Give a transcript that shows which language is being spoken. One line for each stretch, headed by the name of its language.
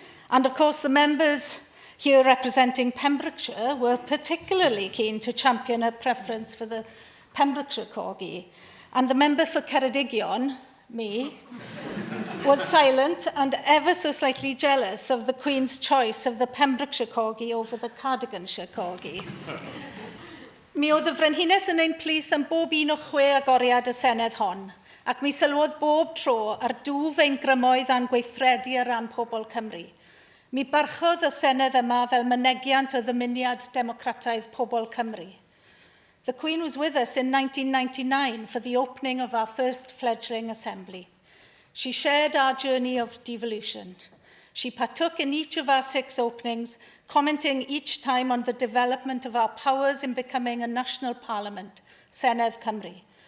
English: And of course, the members here representing Pembrokeshire were particularly keen to champion a preference for the Pembrokeshire corgi. And the member for Ceredigion, me, was silent and ever so slightly jealous of the Queen's choice of the Pembrokeshire corgi over the Cardiganshire corgi.
Welsh: Mi oedd y Frenhines yn ein plith am bob un o 6 agoriad y Senedd hon, ac mi sylwodd bob tro ar dwf ein grymoedd a'n gweithredu ar ran pobl Cymru. Mi barchodd y Senedd yma fel mynegiant o ddymuniad democrataidd pobl Cymru.
English: The Queen was with us in 1999 for the opening of our first fledgling assembly. She shared our journey of devolution. She partook in each of our 6 openings, commenting each time on the development of our powers in becoming a national parliament, Senedd Cymru.